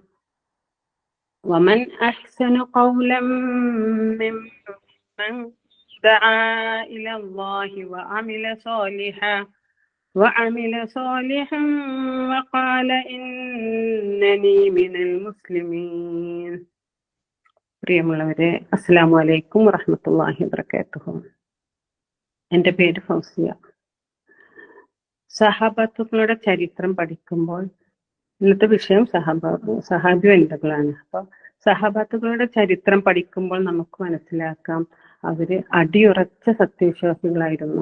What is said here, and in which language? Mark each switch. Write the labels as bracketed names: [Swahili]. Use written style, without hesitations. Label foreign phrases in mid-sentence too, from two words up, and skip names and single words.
[Arabic] ومن أحسن قولا ممن دعا إلى الله وعمل صالحا وقال إنني من المسلمين. പ്രിയമുള്ളവരെ, السلام عليكم ورحمة الله وبركاته. [Malayalam] എൻ്റെ പേര് ഫൗസിയ. സഹാബത്തുക്കളുടെ ചരിത്രം പഠിക്കുമ്പോൾ ഇന്നത്തെ വിഷയം സഹാബി വനിതകളാണ്. അപ്പോൾ സഹാബത്തുക്കളുടെ ചരിത്രം പഠിക്കുമ്പോൾ നമുക്ക് മനസ്സിലാക്കാം അവര് അടിയുറച്ച സത്യവിശ്വാസികളായിരുന്നു.